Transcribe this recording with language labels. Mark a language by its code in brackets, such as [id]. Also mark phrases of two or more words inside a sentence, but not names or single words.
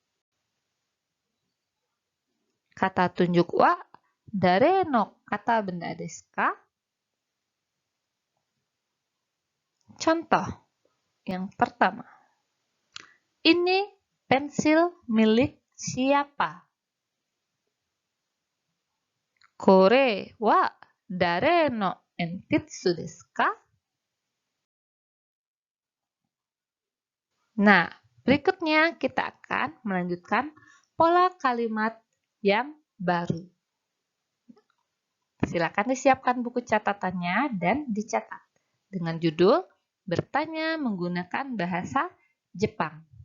[id] Kata tunjuk [ja] は誰の [id] kata benda [ja] ですか? [id] Contoh yang pertama. Ini pensil milik siapa? [ja] これは誰の鉛筆ですか? [id] Nah, berikutnya kita akan melanjutkan pola kalimat yang baru. Silakan disiapkan buku catatannya dan dicatat dengan judul bertanya menggunakan bahasa Jepang.